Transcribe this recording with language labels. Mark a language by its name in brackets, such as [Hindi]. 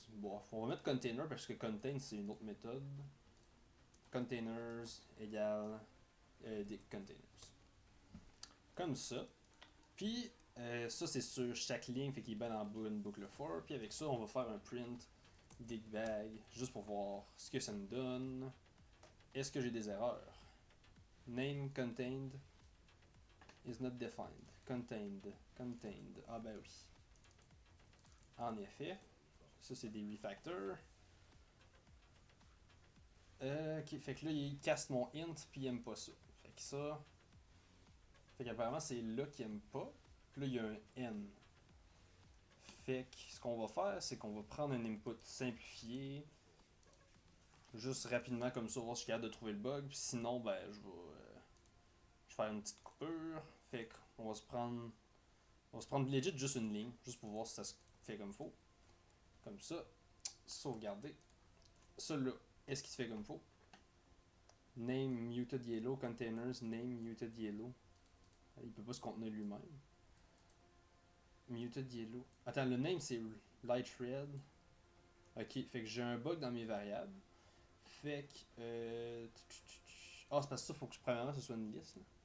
[French] Bon, on va mettre container parce que contain c'est une autre méthode. Containers égale des containers. Comme ça. Puis ça c'est sur chaque ligne, fait qu'il est bien en bas une boucle for. Puis avec ça, on va faire un print digbag juste pour voir ce que ça nous donne. Est-ce que j'ai des erreurs? [English] Name contained is not defined. [French] Contained. Ah ben oui. En effet. Ça c'est des refactors. Ok, fait que là il casse mon int puis il aime pas ça. Fait que ça. Fait qu'apparemment c'est là qu'il aime pas. Puis là il y a un n. Fait que ce qu'on va faire, c'est qu'on va prendre un input simplifié. Juste rapidement comme ça, voir si je suis capable de trouver le bug. Puis sinon, ben je vais faire une petite coupure. Fait qu'on va se prendre. On va se prendre legit juste une ligne. Juste pour voir si ça se fait comme faut. Comme ça. Sauvegarder. Celui-là, est-ce qu'il se fait comme faut? [English] Name muted yellow containers. Name muted yellow. [French] Il peut pas se contenir lui-même. Muted yellow. Attends, le name c'est light red. Ok, fait que j'ai un bug dans mes variables. Fait que. Ah, c'est parce que ça, faut que premièrement ce soit une liste. Là.